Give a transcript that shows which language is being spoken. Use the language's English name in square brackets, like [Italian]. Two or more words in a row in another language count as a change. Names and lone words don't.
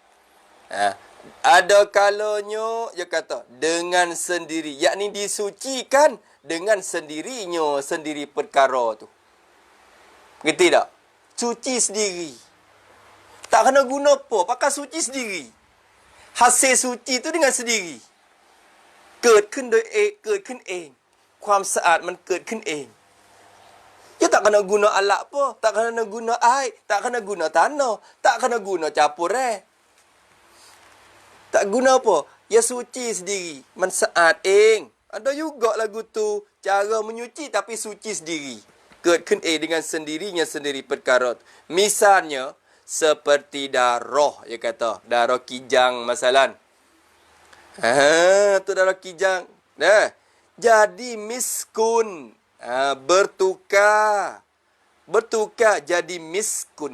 [Malay] Ada kalanya dia kata dengan sendiri. Yakni disucikan dengan sendirinya sendiri perkara tu. Ngerti tak? Cuci sendiri. Tak kena guna apa. Pakai suci sendiri. Hasil suci tu dengan sendiri. [Thai] เกิดขึ้นโดยเองเกิดขึ้นเองความสะอาดมันเกิดขึ้นเอง [Malay] Ya tak kena guna alat apa, tak kena guna air, tak kena guna tanah, tak kena guna campur tak guna apa, ya suci sendiri, mensaat eng. Ada juga lagu tu cara menyuci tapi suci sendiri. [Thai] เกิดขึ้นเอง [Malay] dengan sendirinya sendiri perkara. Misalnya seperti darah, ya kata, darah kijang masalan. Tu darah kijang. Dah. Jadi miskun. Bertukar. Bertukar jadi miskun.